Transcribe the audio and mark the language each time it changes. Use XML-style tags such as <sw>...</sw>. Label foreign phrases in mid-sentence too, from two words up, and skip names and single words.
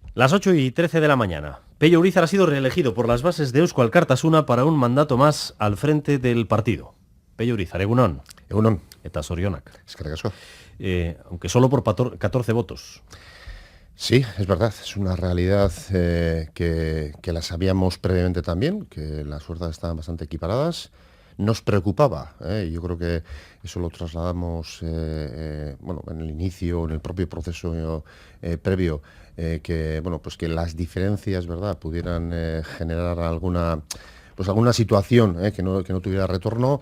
<es>Las 8:13 de la mañana. Pello Urizar ha sido reelegido por las bases de Eusko Alkartasuna para un mandato más al frente del partido.</es> <eu>Pello Urizar, egunon. Egunon. Eta zorionak. Eskerrik asko.</eu> <es>Aunque solo por 14 votos. Sí, es verdad, es una realidad que la sabíamos previamente también, que las fuerzas estaban bastante equiparadas. Nos preocupaba, yo creo que eso lo trasladamos en el inicio, en el propio proceso previo, que que las diferencias, ¿verdad?, pudieran generar alguna situación que no tuviera retorno.</es>